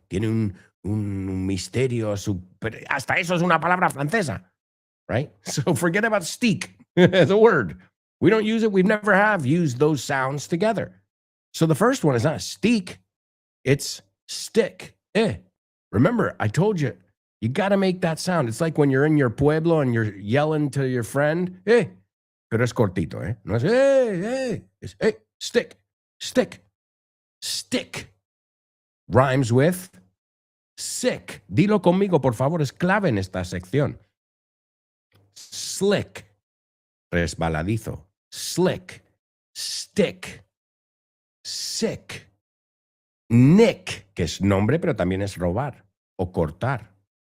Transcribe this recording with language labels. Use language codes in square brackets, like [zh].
[es] Tiene un misterio, pero hasta eso es una palabra francesa, [en] right? So forget about steak as a word. We don't use it. We never have used those sounds together. So the first one is not steak. It's stick. Remember, I told you, you got to make that sound. It's like when you're in your pueblo and you're yelling to your friend, [es] pero es cortito, No es, [en] It's, stick, stick, stick. Rhymes with sick. [es] Dilo conmigo, por favor, es clave en esta sección. [en] Slick, [es] resbaladizo. [en] Slick, stick, sick. [es] Nick, que es nombre, pero también es robar o cortar.